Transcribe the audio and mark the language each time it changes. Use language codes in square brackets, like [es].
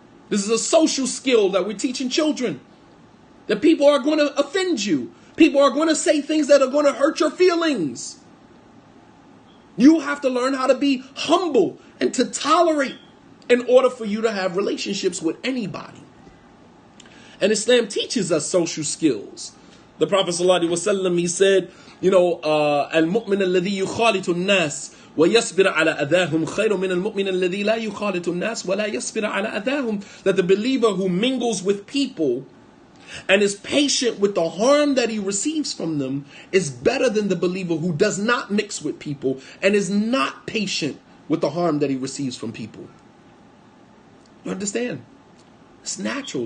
[en] This is a social skill that we're teaching children. That people are going to offend you. People are going to say things that are going to hurt your feelings. You have to learn how to be humble and to tolerate in order for you to have relationships with anybody. And Islam teaches us social skills. The Prophet ﷺ, he said, [ar] al-mu'min alladhi yukhalitu an-nas وَيَصْبِرَ عَلَى أَذَاهُمْ خَيْرٌ مِنَ الْمُؤْمِنِ الَّذِي لَا يُخَالِطُ النَّاسِ وَلَا يَصْبِرَ عَلَى أَذَاهُمْ. [en] That the believer who mingles with people and is patient with the harm that he receives from them is better than the believer who does not mix with people and is not patient with the harm that he receives from people. You understand? It's natural.